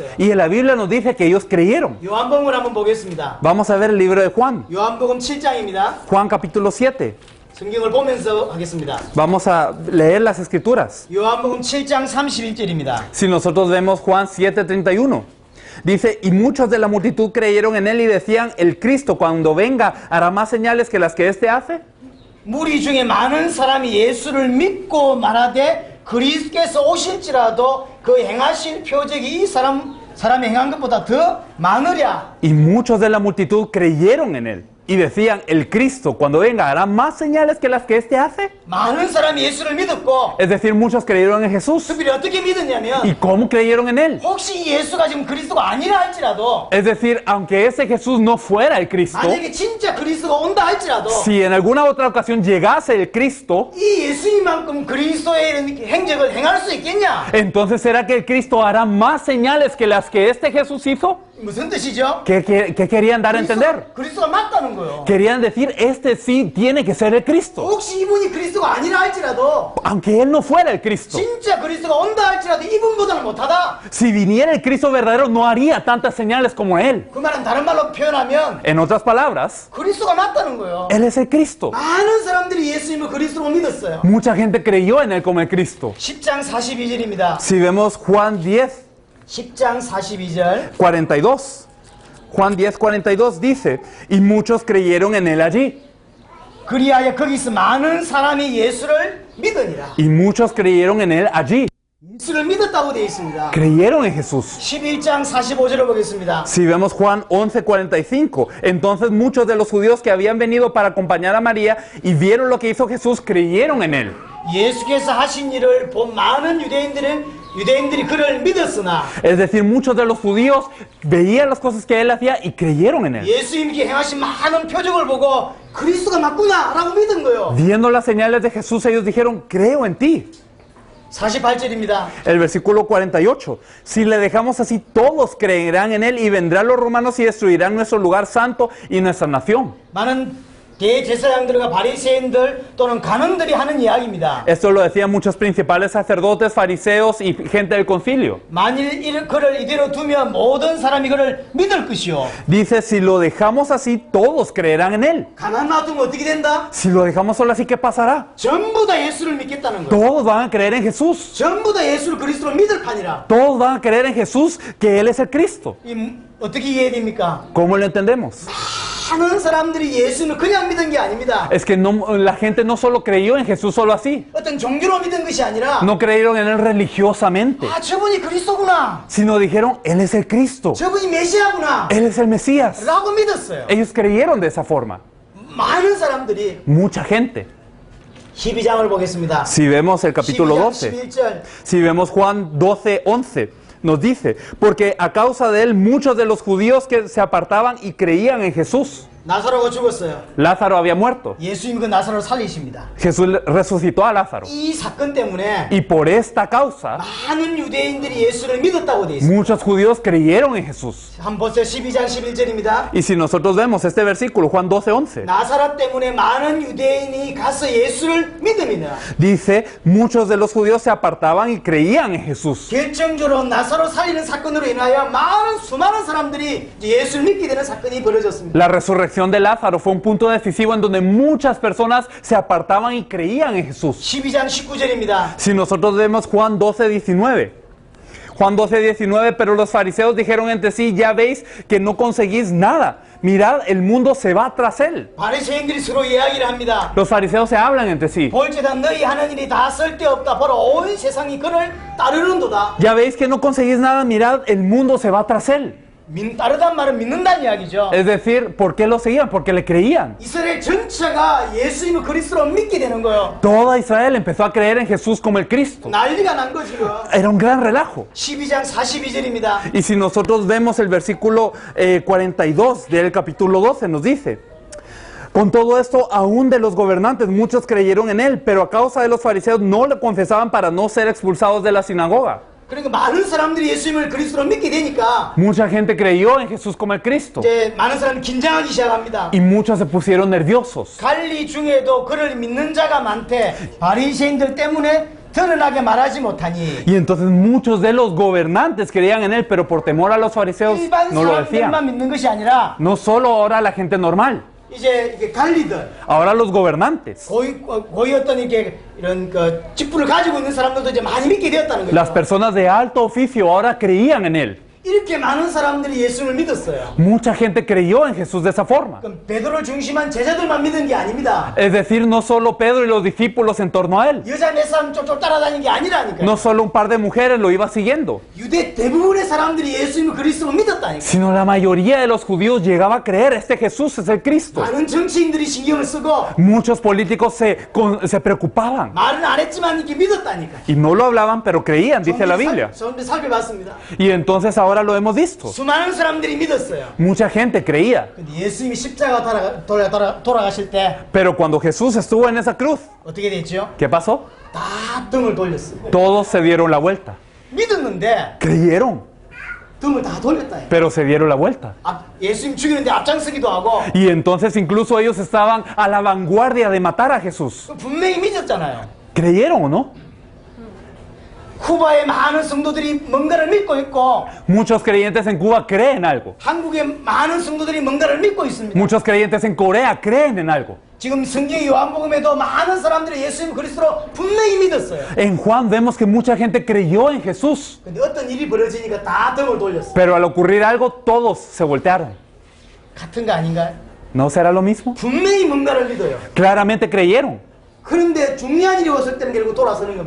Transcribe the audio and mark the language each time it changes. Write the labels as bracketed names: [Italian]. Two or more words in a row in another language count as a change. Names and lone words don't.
[Spanish] Y en la Biblia nos dice que ellos creyeron. [Korean] 요한복음을 한번 보겠습니다. [Spanish] Vamos a ver el libro de Juan. [Korean] 요한복음 7장입니다. [Spanish] Juan capítulo 7. [Korean] 성경을 보면서 하겠습니다. [Spanish] Vamos a leer las escrituras. [Korean] 요한복음 7장 31절입니다. [Spanish] Si nosotros vemos Juan 7:31, dice, y muchos de la multitud creyeron en él y decían, el Cristo cuando venga hará más señales que las que éste hace. [Korean] 무리 중에 많은 사람이 예수를 믿고 말하되 그리스도께서 오실지라도 그 행하실 표적이 이 사람이 행한 것보다 더 많으랴. [Spanish] Y muchos de la multitud creyeron en él y decían, el Cristo cuando venga hará más señales que las que éste hace. [Korean] 많은 사람이 예수를 믿었고 [Spanish] Es decir, muchos creyeron en Jesús. [Korean] 특별히 어떻게 믿었냐면 [Spanish] ¿Y cómo creyeron en él? [Korean] 혹시 예수가 지금 그리스도가 아니라 할지라도 [Spanish] Es decir, aunque ese Jesús no fuera el Cristo, [Korean] 만약에 진짜 그리스도가 온다 할지라도 [Spanish] si en alguna otra ocasión llegase el Cristo, [Korean] 이 예수님만큼 그리스도의 이런 행적을 행할 수 있겠냐? [Spanish] entonces ¿será que el Cristo hará más señales que las que este Jesús hizo? [Korean] 무슨 뜻이죠? [Spanish] ¿Qué querían dar a entender? [Korean] 그리스도가 맞다는 거예요. [Spanish] Querían decir, este sí tiene que ser el Cristo. [Korean] 혹시 이분이 그리스도가 아니라 할지라도 [Spanish] Aunque él no fuera el Cristo. [Korean] 진짜 그리스도가 온다 할지라도 이분보다는 못하다. [Spanish] Si viniera el Cristo verdadero, no haría tantas señales como él. [Korean] 그 말은 다른 말로 표현하면 [Spanish] En otras palabras, [Korean] 그리스도가 맞다는 거예요. [Spanish] él es el Cristo. [Korean] 많은 사람들이 예수님을 그리스도로 믿었어요. [Spanish] Mucha gente creyó en él como el Cristo. [Korean] 10장 42절입니다. [Spanish] Si vemos Juan 10, [Korean] 10장 42절. 42. [Spanish] Juan 10, 42 dice, y muchos creyeron en él allí. [Korean] 그리하여 거기서 많은 사람이 예수를 믿으니라. [Spanish] Y muchos creyeron en él allí. [Korean] 예수를 믿었다고 되어 있습니다. [Spanish] Creyeron en Jesús. [Korean] 11장 45절을 보겠습니다. [Spanish] Si vemos Juan 11:45, entonces muchos de los judíos que habían venido para acompañar a María y vieron lo que hizo Jesús, creyeron en él. [Korean] 예수께서 하신 일을 본 많은 유대인들이 그를 믿었으나 [Spanish] Es decir, muchos de los judíos veían las cosas que él hacía y creyeron en él. [Korean] 예수님께 행하신 많은 표적을 보고 그리스도가 맞구나 라고 믿은 거예요. [Spanish] Viendo las señales de Jesús, ellos dijeron, creo en ti. [Korean] 48절입니다. [Spanish] El versículo 48. Si le dejamos así, todos creerán en él y vendrán los romanos y destruirán nuestro lugar santo y nuestra nación. [Korean] 많은 대제사장들과 바리새인들 또는 간원들이 하는 이야기입니다. [Spanish] Esto lo decían muchos principales sacerdotes, fariseos y gente del concilio. [Korean] 만일 그를 이대로 두면 모든 사람이 그를 믿을 것이요. [Spanish] Dice, si lo dejamos así, todos creerán en él. [Korean] 가만 놔두면 어떻게 된다? [Spanish] Si lo dejamos solo así, ¿qué pasará? [Korean] 전부 다 예수를 믿겠다는 거예요. [Spanish] Todos van a creer en Jesús. [Korean] 전부 다 예수를 그리스도로 믿을 판이라. [Spanish] Todos van a creer en Jesús, que Él es el Cristo. [Korean] 어떻게 이해됩니까? [Spanish] ¿Cómo lo entendemos? [Korean] 많은 사람들이 예수는 그냥 믿은 게 아닙니다. [Spanish] Es que la gente no solo creyó en Jesús solo así, [Korean] 어떤 종교로 믿은 것이 아니라 [Spanish] no creyeron en él religiosamente, [Korean] 아 저분이 그리스도구나, [Spanish] sino dijeron, Él es el Cristo, [Korean] 저분이 메시아구나 [Spanish] Él es el Mesías. [Korean] 라고 믿었어요. [Spanish] Ellos creyeron de esa forma. [Korean] 많은 사람들이. [Spanish] Mucha gente. [Korean] 12장을 보겠습니다. [Spanish] Si vemos el capítulo [Korean] 12장 [Spanish] 12, [Korean] 11절. [Spanish] si vemos Juan 12, 11, nos dice, porque a causa de él muchos de los judíos que se apartaban y creían en Jesús. [Korean] 나사로가 죽었어요. [Spanish] Lázaro había muerto. [Korean] 예수님이 그 나사로를 살리십니다. [Spanish] Jesús resucitó a Lázaro. [Korean] 이 사건 때문에 [Spanish] Y por esta causa, [Korean] 많은 유대인들이 예수를 믿었다고 돼 있어요. [Spanish] muchos judíos creyeron en Jesús. [Korean] 한번 보세요. 12장 11절입니다. [Spanish] Y si nosotros vemos este versículo, Juan 12, 11, [Korean] 나사렛 때문에 많은 유대인이 가서 예수를 믿음이다. [Spanish] dice, muchos de los judíos se apartaban y creían en Jesús. [Korean] 결정적으로 나사로 살리는 사건으로 인하여 수많은 사람들이 예수를 믿게 되는 사건이 벌어졌습니다. [Spanish] La resurrección de Lázaro fue un punto decisivo en donde muchas personas se apartaban y creían en Jesús. [Korean] 12장 19절입니다. [Spanish] Si nosotros vemos Juan 12, 19, Juan 12, 19, pero los fariseos dijeron entre sí, ya veis que no conseguís nada. Mirad, el mundo se va tras él. [Korean] 바리새인들이 서로 이야기를 합니다. [Spanish] Los fariseos se hablan entre sí. [Korean] 볼지다 너희 하는 일이 다 쓸데없다. 보라 온 세상이 그를 따르는도다. [Spanish] Ya veis que no conseguís nada, mirad, el mundo se va tras él. [Korean] 따르단 말은 믿는다는 이야기죠. [Spanish] Es decir, ¿por qué lo seguían? Porque le creían. [Korean] 이스라엘 전체가 예수님을 그리스도로 믿게 되는 거예요. [Spanish] Toda Israel empezó a creer en Jesús como el Cristo. [Korean] 난리가 난 거지. [Spanish] Era un gran relajo. [Korean] 12장 42절입니다. [Spanish] Y si nosotros vemos el versículo 42 del capítulo 12, nos dice, con todo esto, aún de los gobernantes, muchos creyeron en él, pero a causa de los fariseos no le confesaban para no ser expulsados de la sinagoga. [Korean] 그러니까 많은 사람들이 예수님을 그리스도로 믿게 되니까 [Spanish] Mucha gente creyó en Jesús como el Cristo. [Korean] 이제 많은 사람이 긴장하기 시작합니다. [Spanish] Y muchos se pusieron nerviosos. [Korean] 갈리 중에도 그를 믿는 자가 많대. 바리새인들 때문에 드러나게 말하지 못하니. [Spanish] Y entonces muchos de los gobernantes creían en él, pero por temor a los fariseos [Korean] 일반 [Spanish] no lo decían. [Korean] 사람들만 믿는 것이 아니라 [Spanish] No solo ahora la gente normal, [Korean] 이제 이게 갈리들, [Spanish] ahora los gobernantes. [Korean] 고위 어떤 이게 이런 그 직분을 가지고 있는 사람들도 이제 많이 믿게 되었다는 거죠. [Spanish] Las personas de alto oficio ahora creían en él. [Korean] 이렇게 많은 사람들이 예수를 믿었어요. [Spanish] Mucha gente creyó en Jesús de esa forma. [Korean] 그럼 베드로를 중심한 제자들만 믿은 게 아닙니다. [Spanish] Es decir, no solo Pedro y los discípulos en torno a él. [Korean] 여자 몇 사람 쫄쫄 따라다니는 게 아니라니까요. [Spanish] No solo un par de mujeres lo iba siguiendo, [Korean] 유대 대부분의 사람들이 예수님을 그리스도로 믿었다니까요. [Spanish] sino la mayoría de los judíos llegaba a creer, este Jesús es el Cristo. [Korean] 많은 정치인들이 신경을 쓰고 [Spanish] Muchos políticos se preocupaban [Korean] 말은 안 했지만 이렇게 믿었다니까요. [Spanish] y no lo hablaban, pero creían, dice la Biblia. [Korean] 좀 살펴봤습니다. [Spanish] Y entonces ahora lo hemos visto. [Korean] 수많은 사람들이 믿었어요. [Spanish] Mucha gente creía, [Korean] 근데 예수님이 십자가 돌아가실 때 [Spanish] pero cuando Jesús estuvo en esa cruz, [Korean] 어떻게 됐죠? [Spanish] ¿qué pasó? [Korean] 다 등을 돌렸어요. [Spanish] Todos se dieron la vuelta. [Korean] 믿었는데 [Spanish] Creyeron, [Korean] 등을 다 돌렸다. [Spanish] pero se dieron la vuelta. [Korean] 예수님 죽이는데 앞장서기도 하고 [Spanish] Y entonces incluso ellos estaban a la vanguardia de matar a Jesús. [Korean] 분명히 믿었잖아요. [Spanish] ¿Creyeron o no? [Korean] 쿠바의 많은 성도들이 뭔가를 믿고 있고 [Spanish] Muchos creyentes en Cuba creen algo. [Korean] 한국의 많은 성도들이 뭔가를 믿고 있습니다. [Spanish] Muchos creyentes en Corea creen en algo. [Korean] 지금 성경 요한복음에도 많은 사람들이 예수님 그리스도로 분명히 믿었어요. [Spanish] En Juan vemos que mucha gente creyó en Jesús. [Korean] 근데 어떤 일이 벌어지니까 다 등을 돌렸어요. [Spanish] Pero al ocurrir algo, todos se voltearon. [Korean] 같은 거 아닌가요? [Spanish] ¿No será lo mismo? [Korean] 분명히 뭔가를 믿어요. [Spanish] Claramente creyeron. [Korean] 그런데 중요한 일이 왔을 때는 결국 돌아서는 겁니다.